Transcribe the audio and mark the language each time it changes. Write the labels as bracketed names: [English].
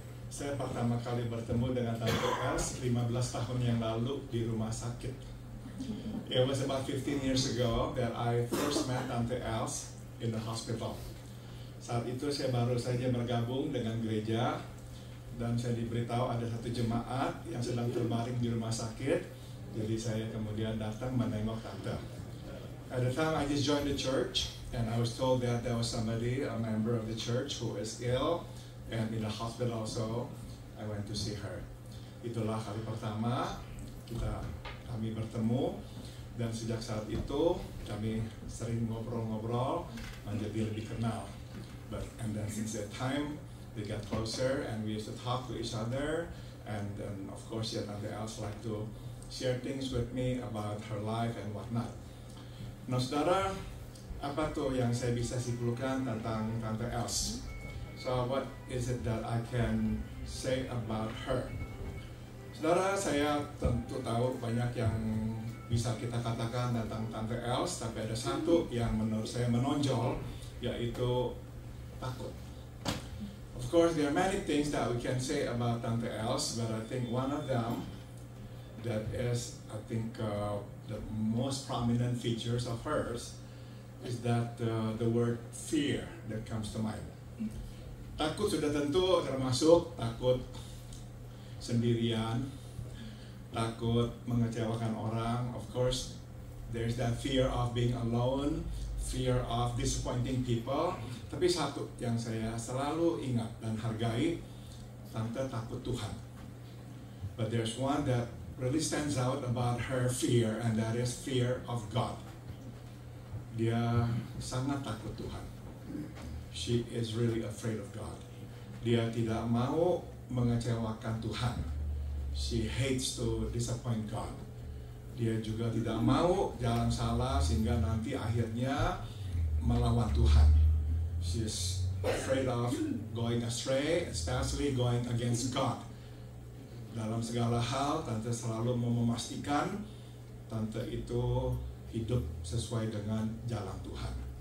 [Indonesian] Saya pertama kali bertemu dengan Tante Els 15 tahun yang lalu di rumah sakit. [English] It was about 15 years ago that I first met Tante Els in the hospital. [Indonesian] Saat itu saya baru saja bergabung dengan gereja dan saya diberitahu ada satu jemaat yang sedang terbaring di rumah sakit. Jadi saya kemudian datang menengok tante. [English] At the time I just joined the church and I was told that there was somebody, a member of the church who is ill and in the hospital also. I went to see her. [Indonesian] Itulah kali pertama kami bertemu dan sejak saat itu kami sering ngobrol-ngobrol menjadi lebih kenal. [English] And then since that time we got closer and we used to talk to each other, and then of course Tante Els like to share things with me about her life and whatnot. [Indonesian] Nah saudara, apa tuh yang saya bisa simpulkan tentang Tante Els? [English] So what is it that I can say about her? [Indonesian] Saudara, saya tentu tahu banyak yang bisa kita katakan tentang Tante Els, tapi ada satu yang menurut saya menonjol, yaitu takut. [English] Of course, there are many things that we can say about Tante Els, but I think one of them that is, I think, the most prominent features of hers is that the word fear that comes to mind. [Indonesian] Takut sudah tentu termasuk takut sendirian, takut mengecewakan orang. [English] Of course, there's that fear of being alone, fear of disappointing people. [Indonesian] Tapi satu yang saya selalu ingat dan hargai, Tante takut Tuhan. [English] But there's one that really stands out about her fear, and that is fear of God. [Indonesian] Dia sangat takut Tuhan. [English] She is really afraid of God. [Indonesian] Dia tidak mau mengecewakan Tuhan. [English] She hates to disappoint God. [Indonesian] Dia juga tidak mau jalan salah sehingga nanti akhirnya melawan Tuhan. [English] She is afraid of going astray, especially going against God. [Indonesian] Dalam segala hal, Tante selalu memastikan Tante itu hidup sesuai dengan jalan Tuhan.